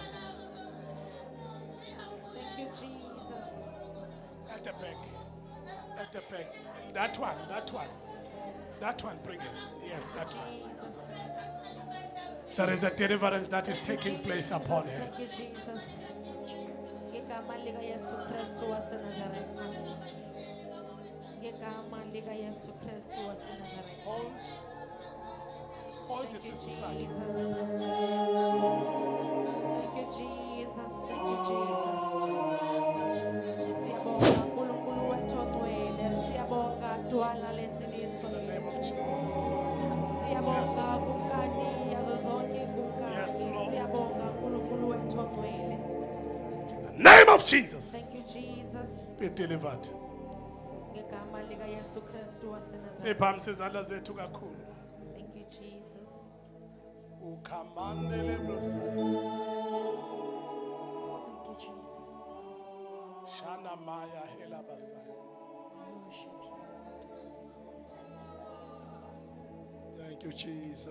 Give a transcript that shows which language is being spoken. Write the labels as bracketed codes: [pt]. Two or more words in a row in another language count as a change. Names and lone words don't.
[en] Thank you, Jesus. At the back. At the back. That one, that one. That one, bring it. Yes, that one. Jesus. There is a deliverance that is taking place upon her. Thank you, Jesus. [xh] Ngegama lika Yesu Kristu waseNazaretha. Ngegama lika Yesu Kristu waseNazaretha. [en] Hold Thank this you, is Jesus. side. Thank you, Jesus. Thank you, Jesus. [xh] Siyabonga uNkulunkulu wethu ongcwele. Siyabonga dwala lenziniso [en] In the name of [xh] yethu. [en] Jesus. [xh] Siyabonga kumkani yazo zonke [en] Yes, [xh] kumkani. [en] Lord. [xh] Siyabonga uNkulunkulu wethu ongcwele. [en] Name of Jesus. Thank you, Jesus. Be delivered. [xh] Ngegama lika Yesu Kristu waseNazaretha. Siphamisa izandla zethu kakhulu. [en] Thank you, Jesus. [xh] Ukhamandele Messiah. [en] Thank you, Jesus. Shana Maya Hela Basai. I worship you. Thank you, Jesus.